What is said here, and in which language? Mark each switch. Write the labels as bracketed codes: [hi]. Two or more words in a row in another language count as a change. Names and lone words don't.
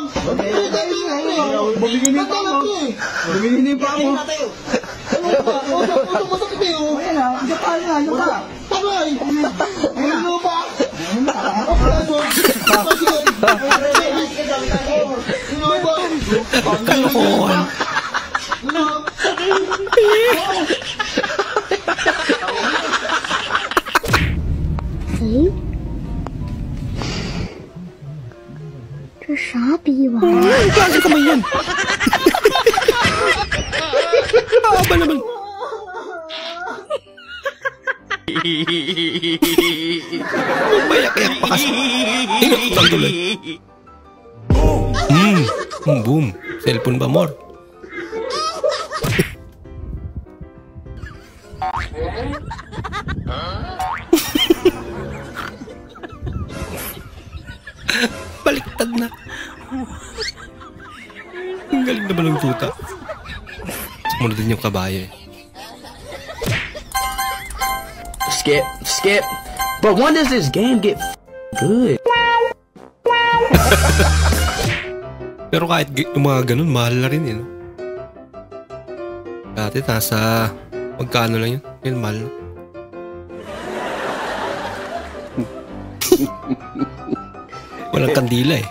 [tl] Bumingin pa ako. Bumingin pa ako. Ano masakit eh. Ayan na. Kapal na. Ano ka? Tabay. Ano ba? Kalokohan. [zh] 诶，这啥逼玩意儿？ [tl] Anong klase kamay yan? Haba naman. Mayak-yak pa kasi. Inututan tuloy. Boom. Cellphone ba, more? Baliktad na. Ang galing naman ng tuta. Sumunod din yung kabayo eh. Skip. [en] But when does this game get good? [tl] Pero kahit yung mga ganun, mahal na rin yun. Dati nasa magkano lang yun? Yun, mahal na. Walang kandila eh.